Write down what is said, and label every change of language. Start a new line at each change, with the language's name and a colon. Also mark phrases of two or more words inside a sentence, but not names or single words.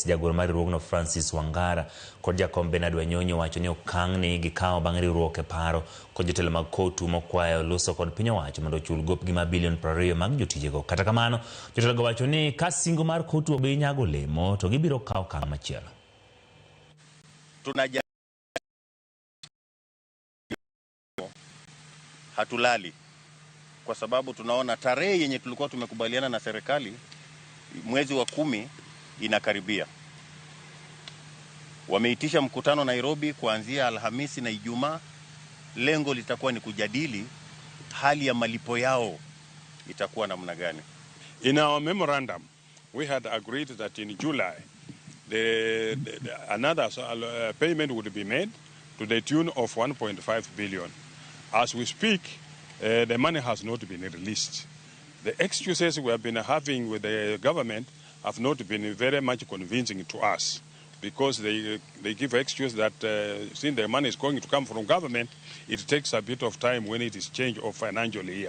Luo (Kenya and Tanzania): Jagoro mar riwruogno Francis Wangara kod jakom Bernard Wanyonyi wacho ni okang' ni gikawo bang' riwruok e paro kod jotelo mag COTU mokwayo luso kod piny owacho mondo ochul gopgi mar bilion 20 mag jotijego. Kata kamano, jotelogo wacho ni ka singo mar COTU obi nyago olemo to gibiro kawo okang' machielo.
Swahili: Hatulali kwa sababu tunaona tarehe yenye tulikuwa tumekubaliana na serikali mwezi wa 10 inakaribia. Wameitisha mkutano Nairobi kuanzia Alhamisi na Ijumaa. Lengo litakuwa ni kujadili hali ya malipo yao itakuwa namna gani.
English: In our memorandum, we had agreed that in July another payment would be made to the tune of 1.5 billion. As we speak, the money has not been released. The excuses we have been having with the government have not been very much convincing to us, because they give excuse that since the money is going to come from government, it takes a bit of time when it is change of financial year.